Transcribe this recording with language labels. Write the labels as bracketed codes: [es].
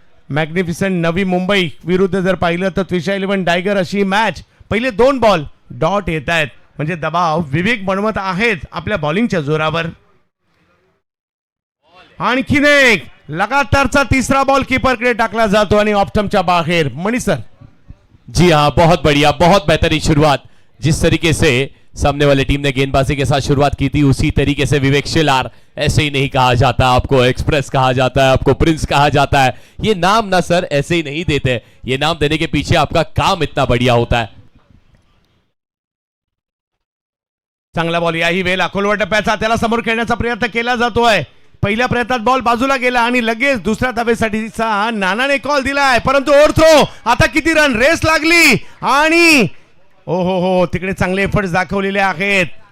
[mr] Magnificent Navi Mumbai विरुद्ध जर पाहिलं तर त्रिशा 11 टायगर अशी मॅच. पहिले 2 बॉल डॉट येत आहेत म्हणजे दबाव विवेक बनवत आहेत आपल्या बॉलिंगच्या जोरावर. आणखीन एक लगातारचा तिसरा बॉल कीपरकडे टाकला जातो आणि ऑप्टमच्या बाहेर. [hi] Money sir. जी हाँ, बहुत बढ़िया, बहुत बेहतरीन शुरुआत. जिस तरीके से सामने वाले टीम ने गेंदबाजी के साथ शुरुआत की थी उसी तरीके से विवेक शेलार. ऐसे ही नहीं कहा जाता, आपको एक्सप्रेस कहा जाता है, आपको प्रिंस कहा जाता है. ये नाम ना सर ऐसे ही नहीं देते, ये नाम देने के पीछे आपका काम इतना बढ़िया होता है. [mr] चांगला बॉल याही वेळेला खोलवर टप्प्याचा. त्याला समोर खेळण्याचा प्रयत्न केला जातोय. पहिल्या प्रयत्नात बॉल बाजूला गेला आणि लगेच दुसऱ्या धावेसाठीचा नानाने कॉल दिलाय परंतु ओव्हरथ्रो. आता किती रन रेस लागली आणि हो तिकडे चांगले एफर्ट्स दाखवलेले आहेत.